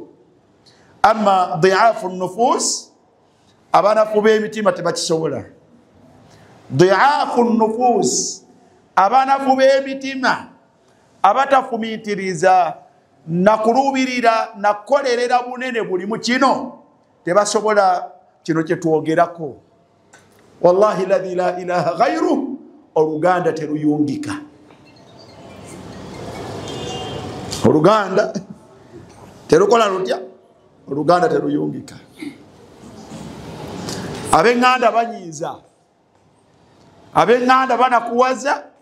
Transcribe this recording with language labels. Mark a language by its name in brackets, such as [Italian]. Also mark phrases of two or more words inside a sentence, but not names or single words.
[Arabic] أما ضعاف النفوس, [Ganda] abanafu b'emitima tebakisobola. [Arabic] ضعاف النفوس, [Ganda] abanafu b'emitima abatafumiitiriza nakuluubirira nakolerera bunene buli mu kino tebasobola kino kye twogerako. [Arabic] والله الذي لا إله غيره, [Ganda] oluganda teruyungika. Oluganda terukola lutya, oluganda teruyungika. Ab'enganda banyiiza, ab'enganda banakuwaza.